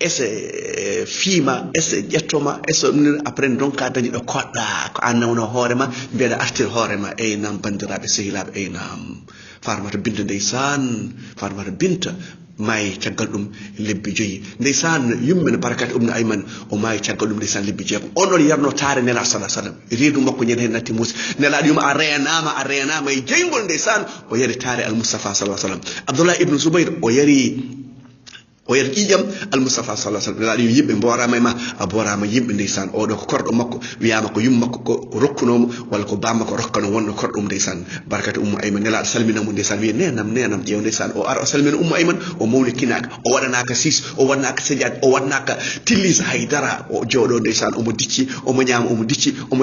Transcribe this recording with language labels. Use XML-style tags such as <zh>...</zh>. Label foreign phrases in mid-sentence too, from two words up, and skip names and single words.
<ff>ese fiima ese ƴettoma ese</ff> <fr>après donc</fr> <ff>ka dañiɗo koɗɗa ko an nawno hoorema mbiyeɗa artir hoorema eynam bandiraɓe sehilaɓe eynam Faramata Binta ndeysaan Faramata Binta maayi caggal ɗum lebbi joyi ndeysaan yumɓe no Barakati Ibn Ayman o maayi caggal ɗum ndeysaan lebbi jeegom on ɗon yarno taare nela</ff> <ar>صلى الله عليه وسلم</ar> <ff>reedu makko ñande hen natti Musa nelaɗo yuma a renama e jeygol ndeysaan o yari taare Al-Mustafa</ff> <ar>صلى الله عليه وسلم</ar> <ff>Abdullah ibn Zubayr o yari ƴiƴam Al-Mustafa</ff> <ar>صلى الله عليه وسلم</ar> <ff>nelaɗo yimɓe mborama e ma a borama yimɓe ndeysaan oɗo ko korɗo makko wiyama ko yumma makko ko rokkunomo walla ko bamma ko rokkano wonno korɗum ndeysaan Barakati Ummu Ayman nelaɗo salminamo ndeysaan wiye nenam ƴeew ndeysaan o ara o salmina Ummu Ayman o mawlikinaka o waɗanaka sis o waɗanaka sadiade o waɗanaka Tillisa Haydara o jooɗo ndeysaan omo dicci omo ñaama omo dicci omo</ff>